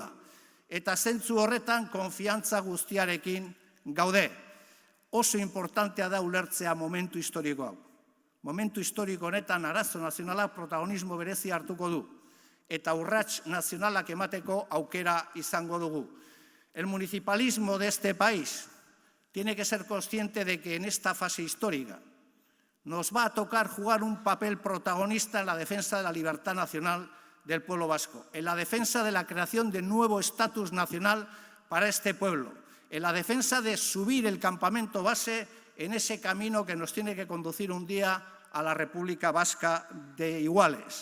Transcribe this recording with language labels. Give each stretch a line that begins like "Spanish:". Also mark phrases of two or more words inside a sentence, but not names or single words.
Basque: Eta zentzu horretan konfiantza guztiarekin gaude. Oso importantea da ulertzea momentu historiko hau. Momentu historiko honetan arazo nazionalak protagonismo berezi hartuko du. Eta urrats nazionalak emateko aukera izango dugu.
Spanish: El municipalismo de este país tiene que ser consciente de que en esta fase histórica nos va a tocar jugar un papel protagonista en la defensa de la libertad nacional del pueblo vasco, en la defensa de la creación de nuevo estatus nacional para este pueblo, en la defensa de subir el campamento base en ese camino que nos tiene que conducir un día a la República Vasca de iguales.